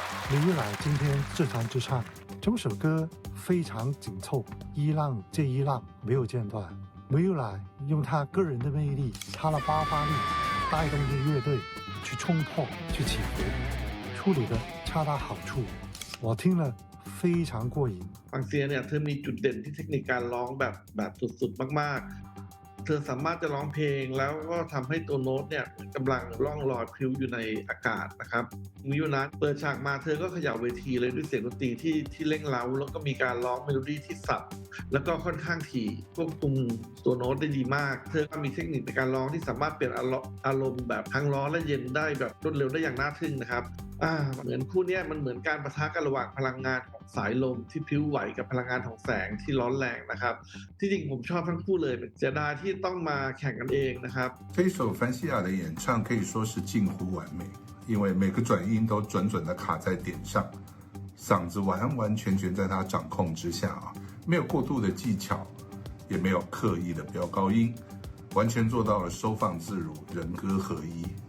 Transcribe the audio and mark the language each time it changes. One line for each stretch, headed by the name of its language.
Chinese: 李玉来今天自弹自唱，整首歌非常紧凑，一浪接一浪，没有间断。李玉来用他个人的魅力，他的爆发力，带动着乐队去冲破、去起伏，处理的恰到好处，我听了非常过瘾。
Thai: ฟังเสียเนี่ยเธอมีจุดเด่นที่เทคนิคการร้องแบบสุดๆมากๆเธอสามารถจะร้องเพลงแล้วก็ทำให้ตัวโน้ตเนี่ยกำลังล่องลอยพลิ้วอยู่ในอากาศนะครับมิวนัทเปิดฉากมาเธอก็เขย่าเวทีเลยด้วยเสียงดนตรีที่เร่งเร้าแล้วก็มีการร้องเมโลดี้ที่สับแล้วก็ค่อนข้างถี่ควบคุมตัวโน้ตได้ดีมากเธอก็มีเทคนิคในการร้องที่สามารถเปลี่ยนอารมณ์แบบทั้งร้อนและเย็นได้แบบรวดเร็วได้อย่างน่าทึ่งนะครับ เหมือนคู่นี้มันเหมือนการปะทะกันระหว่างพลังงานของสายลมที่พลิ้วไหวกับพลังงานของแสงที่ร้อนแรงนะครับที่จริงผมชอบทั้งคู่เลยเสียดายที่ต้องมาแข่งกันเองนะครับ
Chinese: 这一首凡西亚的演唱可以说是近乎完美，因为每个转音都准准的卡在点上，嗓子完完全全在他掌控之下啊，没有过度的技巧，也没有刻意的飙高音，完全做到了收放自如，人歌合一。